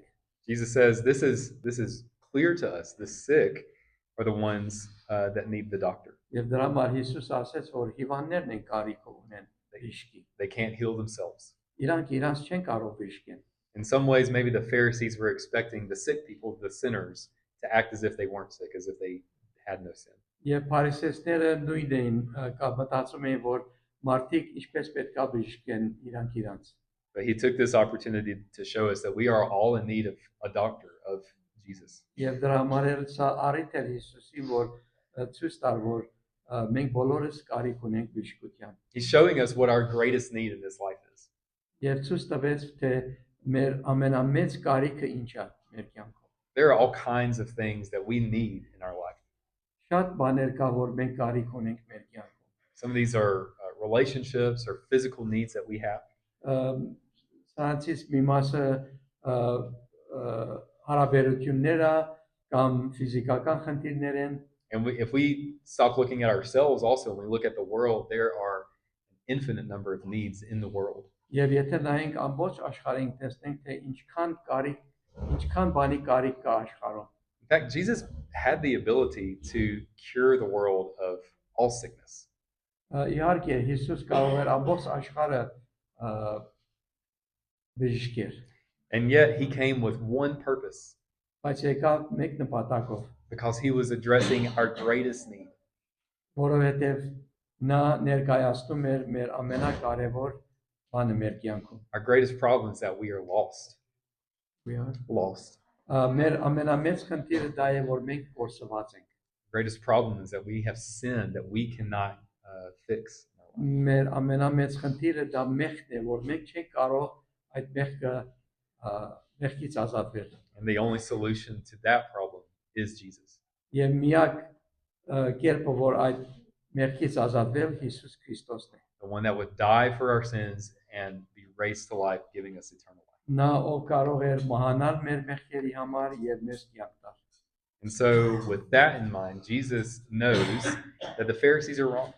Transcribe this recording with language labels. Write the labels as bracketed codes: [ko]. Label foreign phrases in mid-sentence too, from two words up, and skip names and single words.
[en] Jesus says this is clear to us. The sick are the ones that need the doctor. [hy] Եվ դրա համար Հիսուս ասեց, որ հիվանդներն են կարիք ունեն բժշկի։ [en] They can't heal themselves. [hy] Իրանք իրանց չեն կարող բժշկեն։ [en] In some ways, maybe the Pharisees were expecting the sick people, the sinners, to act as if they weren't sick, as if they had no sin. [hy] Եվ փարիսեցիները նույնն էին, մտածում էին, որ մարդիկ ինչպես պետք է բժշկեն իրանք։ [en] But he took this opportunity to show us that we are all in need of a doctor, of Jesus. [hy] Եվ դրա համար էլ սա առիթ էր Հիսուսի, որ ցույց տար, որ մենք բոլորս կարիք ունենք բժշկության։ [en] He's showing us what our greatest need in this life is. [hy] Եվ ցույց տվեց, թե մեր ամենամեծ կարիքը ինչ է մեր կյանքում։ [en] There are all kinds of things that we need in our life. [hy] Շատ բաներ կա, որ մենք կարիք ունենք մեր կյանքում։ [en] Some of these are relationships or physical needs that we have. [hy] Սրանցից մի մասը հարաբերությունները կամ ֆիզիկական խնդիրներ են։ [en] And if we stop looking at ourselves also, when we look at the world, there are an infinite number of needs in the world. [hy] Եվ եթե նայենք ամբողջ աշխարհին, տեսնենք, թե ինչքան բանի կարիք կա աշխարհում։ [en] In fact, Jesus had the ability to cure the world of all sickness. [hy] Իհարկե Հիսուս կարող էր ամբողջ աշխարհը բժշկել, [en] And yet he came with one purpose. [hy] բայց եկավ մեկ նպատակով, [en] because he was addressing our greatest need. [hy] Որովհետև նա ներկայացնում էր մեր ամենակարևոր բանը մեր կյանքում։ [en] Our greatest problem is that we are lost. We are Lost. [hy] մեր ամենամեծ խնդիրը դա է, որ մենք կորսված ենք։ [en] The greatest problem is that we have sinned that we cannot fix. [hy] Մեր ամենամեծ խնդիրը դա մեղքն է, որ մենք չենք կարող այդ մեղքից ազատվել։ [en] And the only solution to that problem is Jesus. [hy] Եվ միակ կերպը, որ այդ մեղքից ազատվել Հիսուս Քրիստոսն է։ [en] The one that would die for our sins and be raised to life, giving us eternal life. [hy] Նա ով կարող էր մահանալ մեր մեղքերի համար եւ մեզ կյանք տալ։ [en] And so, with that in mind, Jesus knows that the Pharisees are wrong.